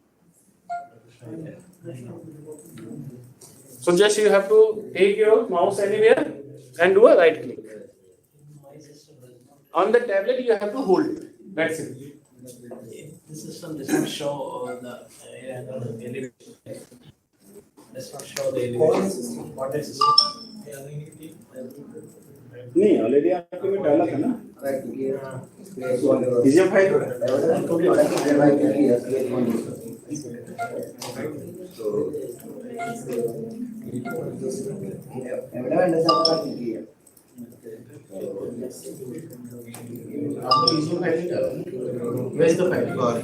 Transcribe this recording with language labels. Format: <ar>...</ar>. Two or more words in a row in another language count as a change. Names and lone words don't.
<en>So just you have to take your mouse anywhere and do a right click. On the tablet you have to hold it. That's it. The system does not show the elevation. Does not show the elevation. What is system?</en> <hi>नहीं ऑलरेडी आपके में डाला था ना</hi> <en>DJ file</en> <ml>എവിടെ വേണ്ട സാധനം ക്ലിക്ക് ചെയ്യാം</ml> <en>Where's the file?</en>